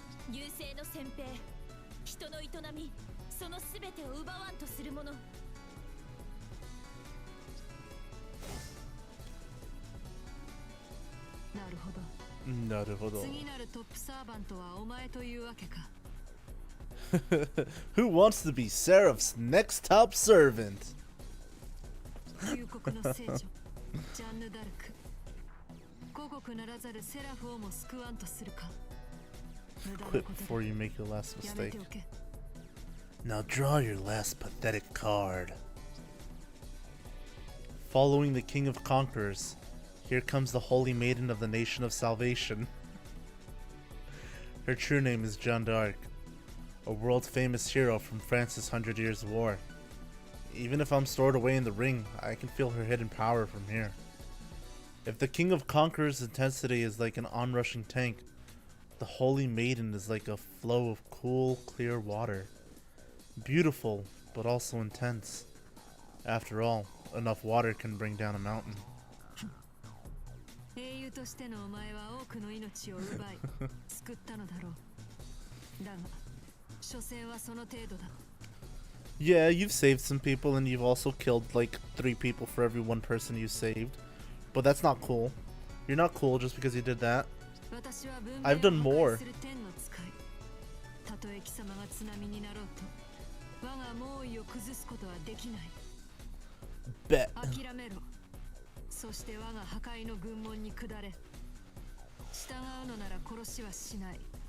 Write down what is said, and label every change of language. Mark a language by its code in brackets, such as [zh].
[ja] 優勢の先兵、人の営み、そのすべてを奪わんとする者。なるほど。なるほど。次なるトップサーバントはお前というわけか。 [en] Who wants to be Seraph's next top servant? [ja] 旧国の聖女、ジャンヌ・ダルク。故国ならざるセラフをも救わんとするか。 [en] Quit before you make your last [ja] やめ [en] mistake. [ja] ておけ。 [en] Now draw your last pathetic card. Following the King of Conquerors, here comes the Holy Maiden of the Nation of Salvation. Her true name is Jeanne d'Arc, a world-famous hero from France's 100 Years' War. Even if I'm stored away in the ring, I can feel her hidden power from here. If the King of Conquerors' intensity is like an onrushing tank, the Holy Maiden is like a flow of cool, clear water. Beautiful, but also intense. After all, enough water can bring down a mountain. [ja] 英雄としてのお前は多くの命を奪い救ったのだろう。だが、所詮はその程度だ。 [en] Yeah, you've saved some people and you've also killed like 3 people for every 1 person you saved. But that's not cool. You're not cool just because you did that. I've done more. [ja] たとえ貴様が津波になろうと、我が猛威を崩すことはできない。 [en] Bet. [ja] 諦めろ。そして我が破壊の軍門に下れ。従うのなら殺しはしない。